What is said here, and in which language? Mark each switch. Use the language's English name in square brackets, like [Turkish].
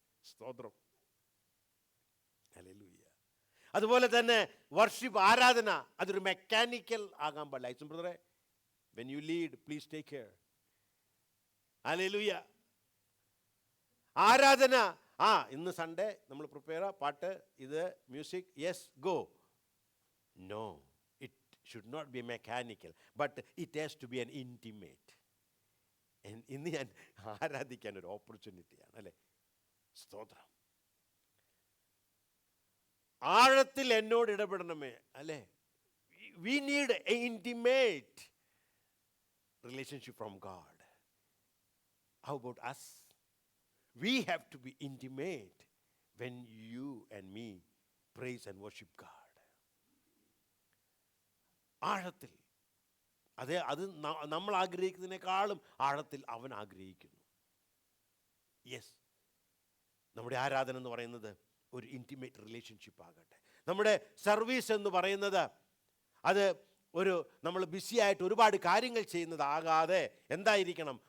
[Malayalam] സ്തോത്രം, ഹല്ലേലൂയ. അതുപോലെ തന്നെ വർഷിപ്പ്, ആരാധന, അതൊരു മെക്കാനിക്കൽ ആകാൻ പാടില്ല. [English] ഐസൻ ബ്രദറെ, when you lead please take care. Hallelujah. [Malayalam] ആരാധന, ഇന്ന് സൺഡേ നമ്മൾ പ്രിപ്പയർ, പാട്ട്, ഇത് music, yes go. [English] No, it should not be mechanical, but it has to be an intimate. [Malayalam] ഇന്ന് ഞാൻ ആരാധിക്കാൻ ഒരു ഓപ്പർച്യൂണിറ്റിയാണ് അല്ലേ? സ്തോത്രം. ആഴത്തിൽ എന്നോട് ഇടപെടണമേ അല്ലേ? [English] We need an intimate relationship from God. How about us? We have to be intimate when you and me praise and worship God. [Malayalam] ആഴത്തിൽ, അത് നമ്മൾ ആഗ്രഹിക്കുന്നതിനേക്കാളും ആഴത്തിൽ അവൻ ആഗ്രഹിക്കുന്നു. യെസ്, നമ്മുടെ ആരാധന എന്ന് പറയുന്നത് ഒരു ഇൻറ്റിമേറ്റ് റിലേഷൻഷിപ്പ് ആകട്ടെ. നമ്മുടെ സർവീസ് എന്ന് പറയുന്നത് അത് നമ്മൾ ബിസി ആയിട്ട് ഒരുപാട് കാര്യങ്ങൾ ചെയ്യുന്നതാകാതെ എന്തായിരിക്കണം?